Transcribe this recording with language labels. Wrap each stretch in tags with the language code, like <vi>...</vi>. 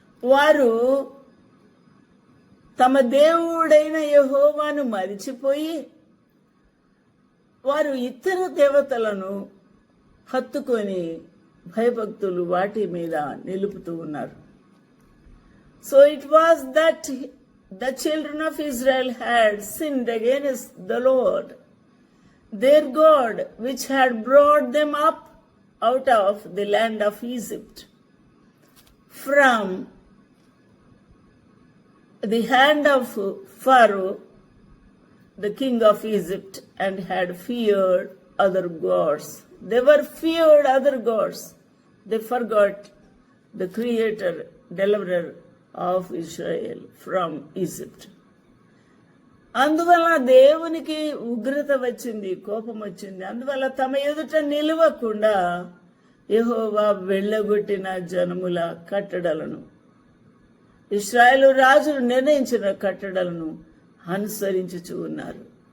<te>వారు తమ దేవుడైన యెహోవాను మరిచిపోయి వారు ఇతర దేవతలను హత్తుకొని భయభక్తులు వాటి మీద నిలుపుతూ ఉన్నారు.</te> <en>So it was that the children of Israel had sinned against the Lord, their God, which had brought them up out of the land of Egypt, from the hand of Pharaoh, the king of Egypt, and had feared other gods. They were feared other gods. They forgot the creator, deliverer of Israel from Egypt.</en> <te>అందువల్ల దేవునికి ఉగ్రత వచ్చింది, కోపం వచ్చింది. అందువల్ల తమ ఎదుట నిలవకుండా యెహోవా వెళ్ళగొట్టిన జనముల కట్టడలను, ఇశ్రాయేలు రాజులు నిర్ణయించిన కట్టడలను అనుసరించుచూ ఉన్నారు.</te>